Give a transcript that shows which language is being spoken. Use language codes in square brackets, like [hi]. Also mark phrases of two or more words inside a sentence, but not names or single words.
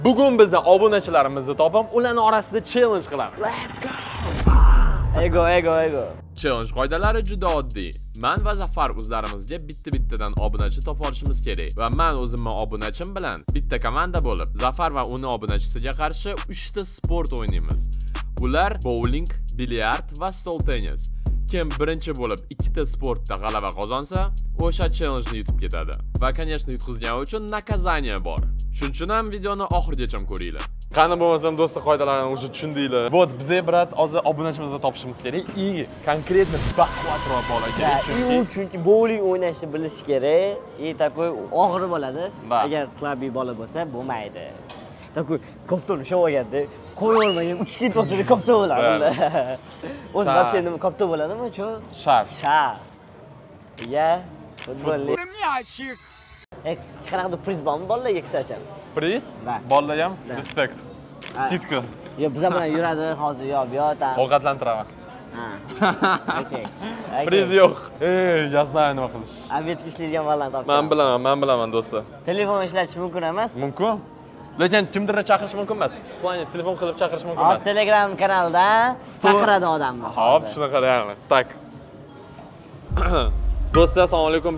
[uz] Bugun bizni obunachilarimizni topib, ularning orasida challenge qilamiz. [en] Let's go. [uz] Ego. Challenge qoidalari juda oddiy. Men va Zafar o'zlarimizga bitta-bittadan obunachi topib olishimiz kerak. Va men o'zimning obunachim bilan bitta komanda bo'lib, Zafar va uning obunachisiga qarshi 3 ta sport o'ynaymiz. Ular bowling, bilyard va stol tennis. Kim birinchi bo'lib 2 ta sportda g'alaba qozonsa, o'sha challenge-ni yutib ketadi. Va, конечно, yutqizgani uchun naказание bor. Shuning uchun ham videoni oxirigacha ko'ringlar. Qani bo'lmasam do'stlar, qoidalarni o'sha tushundinglar. Bu bizga birat hozir obunachimizni topishimiz kerak. [ru] И конкретно [uz] baquvvatroq bola kerak. Chunki bowling o'ynashni bilish kerak. Такой og'ir bo'ladi. Agar slabiy bola bo'lsa, bo'lmaydi. Такой kopton ushlab olganda, qo'yolmagan 3 ketib kopton bo'ladi. O'zi вообще nima kopton bo'ladimi, cho? Shar. Ya, futbolli. Qanaqa priz bormi bolalarga kısacha? Priz? Bolalar ham respekt. Skidka. Yo, biz bilan yuradi hozir, yo, bu yoqda. Ovqatlantiraman. Ha. Okay. Priz yo'q. [ru] Я знаю [uz] nima qilish. Obedga ishlaydigan bolalarni topdim. Men bilaman do'stlar. Telefon ishlatish mumkin emas? Mumkin. Lekin kimdirni chaqirish mumkin emas. Biz planiy telefon qilib chaqirish mumkin emas. Telegram kanalida chaqiradi odamni. Hop, shunaqa deyapman. Tak. Do'stlar, assalomu alaykum.